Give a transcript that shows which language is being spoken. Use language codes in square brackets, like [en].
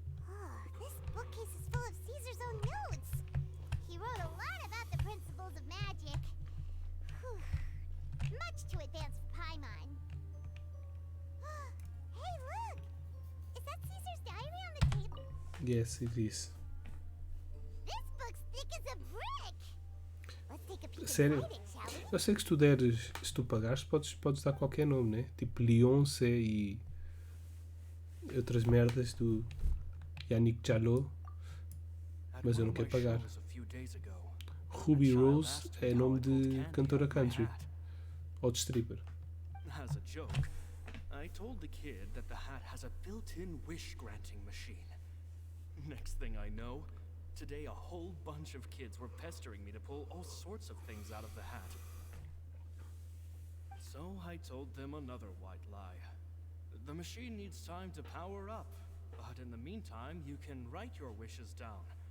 [en] Oh, this bookcase is full of Caesar's own notes! He wrote a lot about the principles of magic. Whew. Much too advanced for Paimon. Hey, look! Is that Caesar's diary on the table? Yes, it is. This book's thick as a brick! Let's take a peek [pt] Sério? [en] inside it, shall we? [pt] Eu sei que se tu pagares, podes dar qualquer nome, né? Tipo Beyoncé e outras merdas do Yannick Jalot, mas eu não quero pagar. Ruby Rose é nome de cantora country ou de stripper. [en] As a joke, I told the kid that the hat has a built-in wish-granting machine. Next thing I know, today a whole bunch of kids were pestering me to pull all sorts of things out of the hat. So I told them another white lie. The machine needs time to power up, but in the meantime, you can write your wishes down.